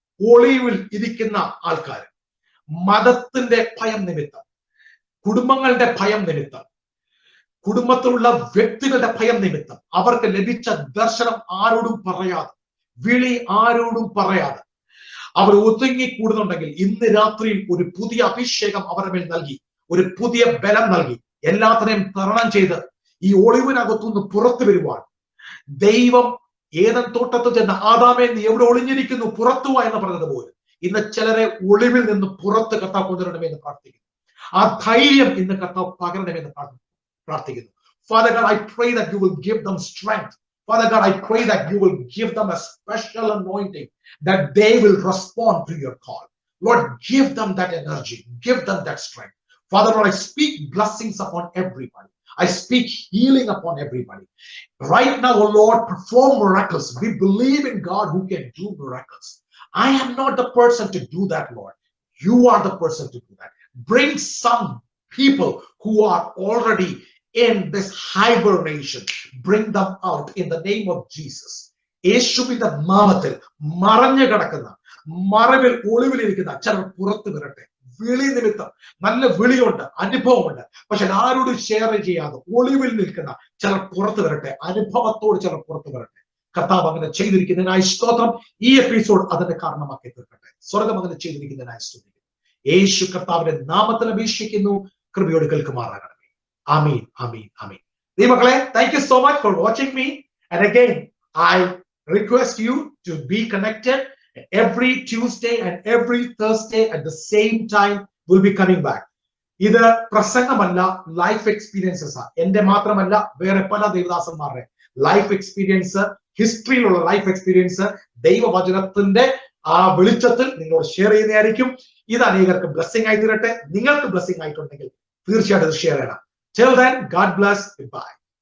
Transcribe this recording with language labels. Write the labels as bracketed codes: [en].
[ml] ഒളിവിൽ ഇരിക്കുന്ന ആൾക്കാർ, മതത്തിന്റെ ഭയം നിമിത്തം, കുടുംബങ്ങളുടെ ഭയം നിമിത്തം, കുടുംബത്തിലുള്ള വ്യക്തികളുടെ ഭയം നിമിത്തം അവർക്ക് ലഭിച്ച ദർശനം ആരോടും പറയാതെ, വിളി ആരോടും പറയാതെ അവർ ഒതുങ്ങിക്കൂടുന്നുണ്ടെങ്കിൽ, ഇന്ന് രാത്രിയിൽ ഒരു പുതിയ അഭിഷേകം അവരുടെ മേൽ നൽകി, ഒരു പുതിയ ബലം നൽകി, എല്ലാത്തിനെയും തരണം ചെയ്ത് ഈ ഒളിവിനകത്തുനിന്ന് പുറത്തു വരുവാൻ ദൈവം ഏതൻ തോട്ടത്തിൽ ചെന്ന ആദാമേ നീ എവിടെ ഒളിഞ്ഞിരിക്കുന്നു പുറത്തു വാ എന്ന് പറഞ്ഞതുപോലെ ഇന്ന് ചിലരെ ഒളിവിൽ നിന്ന് പുറത്ത് കർത്താവ് കൊണ്ടുവരണമെന്ന് പ്രാർത്ഥിക്കുന്നു. ആ ധൈര്യം ഇന്ന് കർത്താവ് പകരണമെന്ന് പ്രാർത്ഥിക്കുന്നു. [en] Father God, I pray that you will give them strength. Father God, I pray that you will give them a special anointing, that they will respond to your call. Lord, give them that energy, give them that strength. Father Lord, I speak blessings upon everybody. I speak healing upon everybody. Right now, oh Lord, perform miracles. We believe in God who can do miracles. I am not the person to do that, Lord. You are the person to do that. Bring some people who are already in this hibernation. Bring them out in the name of Jesus. [ml] യേശുവിന്റെ നാമത്തിൽ മറഞ്ഞു കിടക്കുന്ന, മറവിൽ ഒളിവിലിരിക്കുന്ന ചിലർ പുറത്തു വരട്ടെ. വിളി നിമിത്തം നല്ല വിളിയുണ്ട്, അനുഭവമുണ്ട്, പക്ഷെ ആരോടും ഷെയർ ചെയ്യാതെ ഒളിവിൽ നിൽക്കുന്ന ചിലർ പുറത്തു വരട്ടെ. അനുഭവത്തോട് ചിലർ പുറത്തു വരട്ടെ. കർത്താവ് അങ്ങനെ ചെയ്തിരിക്കുന്നതിനായി സ്തോത്രം. ഈ എപ്പിസോഡ് അതിന്റെ കാരണമാക്കി തീർക്കട്ടെ. സ്വർഗം അങ്ങനെ ചെയ്തിരിക്കുന്നതിനായി സ്തുതിക്കുന്നു. യേശു കർത്താവിന്റെ നാമത്തിൽ അപേക്ഷിക്കുന്നു. കൃപയോട് കേൾക്കുമാറാകണമേ. ആമീൻ, ആമീൻ, ആമീൻ. ദൈവമക്കളെ, [en] Thank you so much for watching me. And again I request you to be connected every Tuesday and every Thursday at the same time. We'll be coming back. [ml] ഇത് പ്രസംഗമല്ല, ലൈഫ് എക്സ്പീരിയൻസസ് ആ. എന്റെ മാത്രമല്ല, വേറെ പല ദേവദാസന്മാരുടെ ലൈഫ് എക്സ്പീരിയൻസ്, ഹിസ്റ്ററിയിലുള്ള ലൈഫ് എക്സ്പീരിയൻസ് ദൈവവചനത്തിന്റെ ആ വെളിച്ചത്തിൽ നിങ്ങളോട് ഷെയർ ചെയ്യുന്നതായിരിക്കും. ഇത് അനേകർക്ക് ബ്ലെസ്സിംഗ് ആയി തീരട്ടെ. നിങ്ങൾക്ക് ബ്ലെസ്സിംഗ് ആയിട്ടുണ്ടെങ്കിൽ തീർച്ചയായിട്ടും ഷെയർ ചെയ്യണം. [en] Till then, God bless. Goodbye.